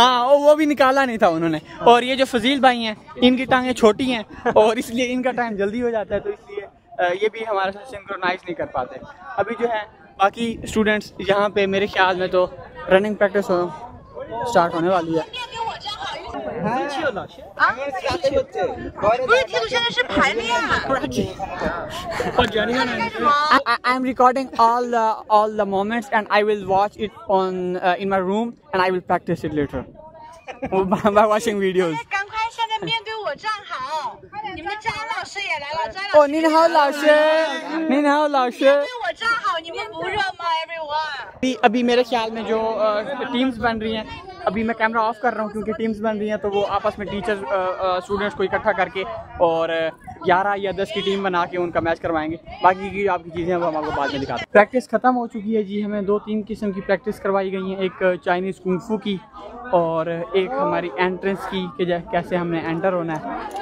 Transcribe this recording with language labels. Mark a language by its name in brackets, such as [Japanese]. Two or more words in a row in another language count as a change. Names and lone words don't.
[Hindi] हाँ, वो भी निकाला नहीं था उन्होंने। और ये जो फजील भाई हैं, इनकी टांगें छोटी हैं और इसलिए इनका टाइम जल्दी हो जाता है, तो इसलिए ये भी हमारे साथ सिंक्रोनाइज नहीं कर पाते। अभी जो है बाकी स्टूडेंट्स यहाँ पे मेरे ख्याल में तो [English] running practice start [Hindi] होने वाली है। [English] I am recording all the moments and I will watch it on in my room and I will practice it later by watching videos. [Chinese] 赶快现在面对我站好，你们的张老师也来了，张老师。哦，您好，老师，您好，老师。面对我站好，你们不热吗 ，everyone？ [Hindi] अभी मेरे ख्याल में जो टीम्स बन रही हैं, अभी मैं [English] camera off [Hindi] कर रहा हूँ क्योंकि टीम्स बन रही हैं, तो वो आपस में [English] teachers students [Hindi] को इकट्ठा करके और 11 या 10 की टीम बना के उनका मैच करवाएंगे। बाकी की आपकी चीज़ें वो हम आपको बाद में दिखाते हैं। प्रैक्टिस ख़त्म हो चुकी है जी, हमें 2-3 किस्म की प्रैक्टिस करवाई गई हैं, एक [English] Chinese kung-fu [Hindi] की और एक हमारी एंट्रेंस की कि कैसे हमने एंटर होना है।